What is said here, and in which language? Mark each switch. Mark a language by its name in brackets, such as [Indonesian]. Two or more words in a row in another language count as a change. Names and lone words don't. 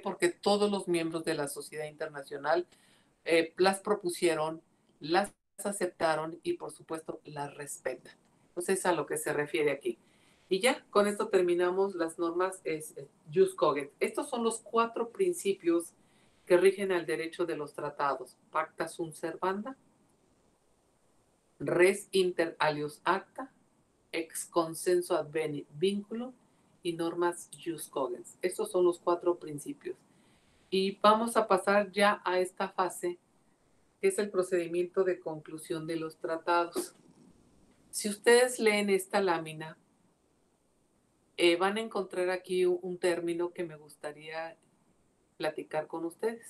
[Spanish] Porque todos los miembros de la sociedad internacional las propusieron, las aceptaron y por supuesto las respetan. Entonces es a lo que se refiere aquí. Y ya, con esto terminamos las normas [Latin] jus cogens. [Spanish] Estos son los 4 principios que rigen al derecho de los tratados. [Latin] Pacta sunt servanda, res inter alios acta, ex consenso advenit vinculum [Spanish] y normas [Latin] jus cogens. [Spanish] Estos son los 4 principios. Y vamos a pasar ya a esta fase, que es el procedimiento de conclusión de los tratados. Si ustedes leen esta lámina, van a encontrar aquí un término que me gustaría platicar con ustedes.